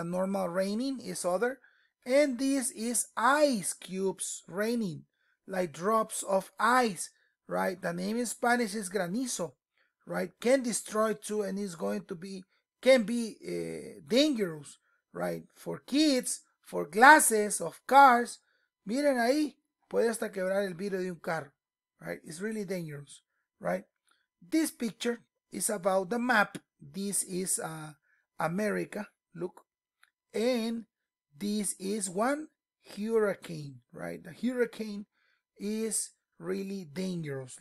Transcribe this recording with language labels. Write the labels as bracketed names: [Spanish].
[English] The normal raining is other. And this is ice cubes raining, like drops of ice, right? The name in Spanish is granizo, right? Can destroy too, and is going to be, can be dangerous, right? For kids, for glasses of cars. [Spanish] Miren ahí, puede hasta quebrar el vidrio de un carro, [English] right? It's really dangerous, right? This picture is about the map. This is America, look, and this is one hurricane, right? The hurricane is really dangerous.